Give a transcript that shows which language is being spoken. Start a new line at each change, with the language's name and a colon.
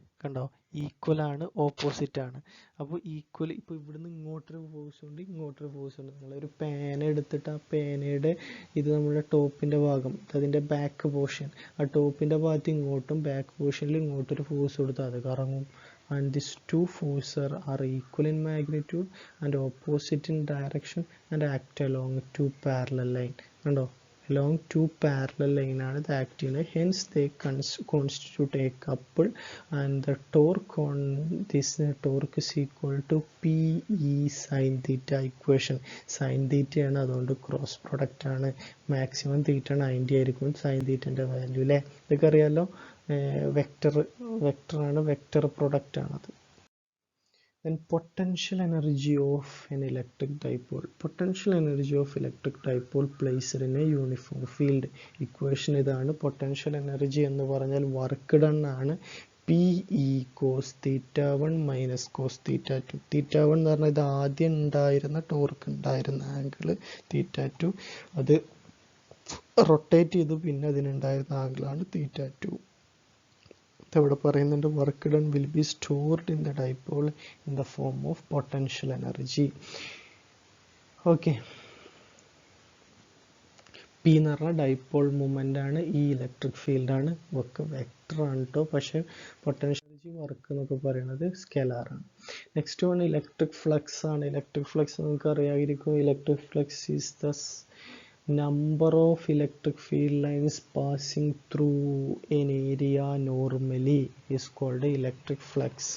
Malayalam: കണ്ടോ, ഈക്വൽ ആണ്, ഓപ്പോസിറ്റ് ആണ്. അപ്പോൾ ഈക്വൽ, ഇപ്പോൾ ഇവിടുന്ന് ഇങ്ങോട്ടൊരു ഫോഴ്സ് ഉണ്ട്, ഇങ്ങോട്ടൊരു ഫോഴ്സ് ഉണ്ട്. നിങ്ങളൊരു പേന എടുത്തിട്ട് ആ പേനയുടെ ഇത് നമ്മുടെ ടോപ്പിൻ്റെ ഭാഗം, അതിൻ്റെ ബാക്ക് പോർഷൻ, ആ ടോപ്പിൻ്റെ ഭാഗത്ത് ഇങ്ങോട്ടും ബാക്ക് പോർഷനിൽ ഇങ്ങോട്ടൊരു ഫോഴ്സ് കൊടുത്താൽ അത് കറങ്ങും.
English: And these two forces are equal in magnitude and opposite in direction and act along two parallel lines.
Malayalam: കണ്ടോ,
English: along two parallel line
Malayalam: ആണ് ഇത് ആക്ട് ചെയ്യുന്നത്.
English: hence they constitute a couple and the torque on this torque is equal to PE sin theta equation.
Malayalam: sin theta ആണ്, അതുകൊണ്ട് cross product ആണ്. Maximum തീറ്റ 90 ആയിരിക്കും sin തീറ്റൻ്റെ value അല്ലേ? ഇതൊക്കെ അറിയാമല്ലോ. വെക്ടറാണ്, വെക്ടർ പ്രൊഡക്റ്റ് ആണത്.
English: Then potential energy of an electric dipole. Potential energy of electric dipole placed in a uniform field.
Malayalam: Equation ഇതാണ്. Potential energy എന്ന് പറഞ്ഞാൽ വർക്ക് ഡൺ ആണ്.
English: PE cos θ1 minus cos θ2.
Malayalam: θ1 എന്ന് പറഞ്ഞാൽ ഇത് ആദ്യം ഉണ്ടായിരുന്ന ടോർക്ക് ഉണ്ടായിരുന്ന ആംഗിൾ, θ2 അത് റൊട്ടേറ്റ് ചെയ്തു പിന്നെ അതിനുണ്ടായിരുന്ന ആംഗിളാണ് θ2. ഇവിടെ പറയുന്നുണ്ട്
English: Work done will be stored in the dipole in the form of potential energy.
Malayalam: Okay, P എന്ന് പറഞ്ഞാൽ ഡൈപോൾ മൂവ്മെൻ്റ് ആണ്, ഈ ഇലക്ട്രിക് ഫീൽഡാണ്, ഒക്കെ വെക്ടറാണ് കേട്ടോ. പക്ഷേ പൊട്ടൻഷ്യൽ എനർജി വർക്ക് എന്നൊക്കെ പറയുന്നത് സ്കെലാറാണ്. നെക്സ്റ്റ് വൺ ഇലക്ട്രിക് ഫ്ലക്സ് ആണ്. ഇലക്ട്രിക് ഫ്ലക്സ് നിങ്ങൾക്ക് അറിയാമായിരിക്കും.
English: Electric flux is the number of electric field lines passing through an area normally is called electric flux.